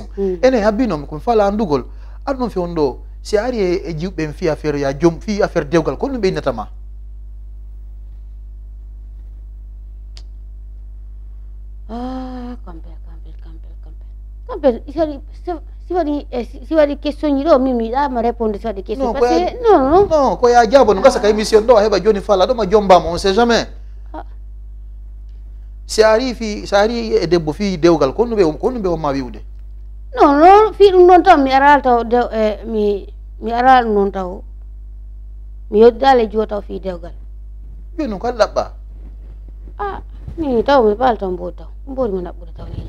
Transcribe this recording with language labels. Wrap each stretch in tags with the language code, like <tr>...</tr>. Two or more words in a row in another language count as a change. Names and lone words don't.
<ff>Ene habino mi kun fala andugol. Adno fi ondo si ari e jubbe fi affaire ya jom fi affaire dewgal ko no be natama. Kampe si wadi question ni do mi da ma</ff> <fr>répondre sur des questions parce que</fr> <ff>non ko ya jabo no ngasa ka émission do heba joni fala do ma jomba mo</ff> <fr>on sait jamais.</fr> <ff>Si ari e debbo fi dewgal ko no be o ma wiwde. Non fi dum non tam mi aral taw mi aral non taw mi yoddale jota fi dewgal. Be non ko labba. Ni taw mi bal tam bo taw mbodi mo nabbude taw ni.</ff>